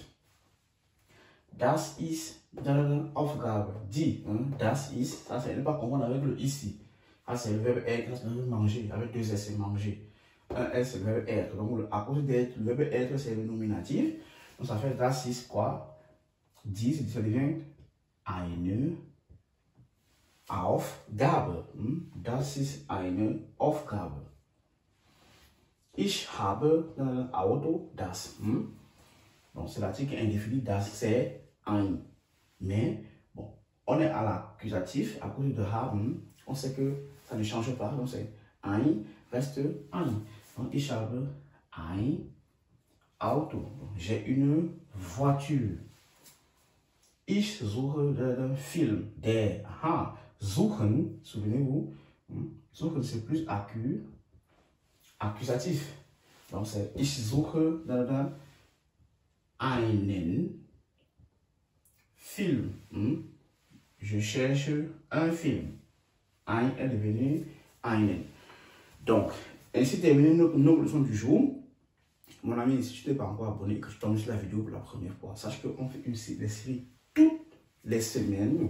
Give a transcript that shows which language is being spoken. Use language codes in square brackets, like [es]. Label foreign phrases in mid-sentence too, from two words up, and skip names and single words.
[de] Das ist eine Aufgabe. Die, das ist, [fr] ça c'est pas confondre avec le ici. Ça c'est le verbe être, c'est le verbe manger, avec deux S, c'est manger. Un S c'est le verbe être. Donc à cause d'être, le verbe être c'est le nominatif. Donc ça fait [de] das ist [fr] quoi? Die, ça devient [de] eine Aufgabe. Das ist eine Aufgabe. Ich habe ein Auto, das. [fr] Donc, c'est l'article indéfini das, c'est ein. Mais, bon, on est à l'accusatif, à cause de haben, on sait que ça ne change pas. Donc, c'est ein reste ein. Donc, [de] ich habe ein Auto. [fr] J'ai une voiture. [de] Ich suche den Film. Der, suchen, [fr] souvenez-vous, suchen c'est plus accusatif. Donc c'est [de] ich suche einen Film. [fr] Je cherche un film. Ein est devenu einen. Donc, ainsi termine nos leçons du jour. Mon ami, si tu n'es pas encore abonné et que tu tombes sur la vidéo pour la première fois, sache qu'on fait des séries toutes les semaines.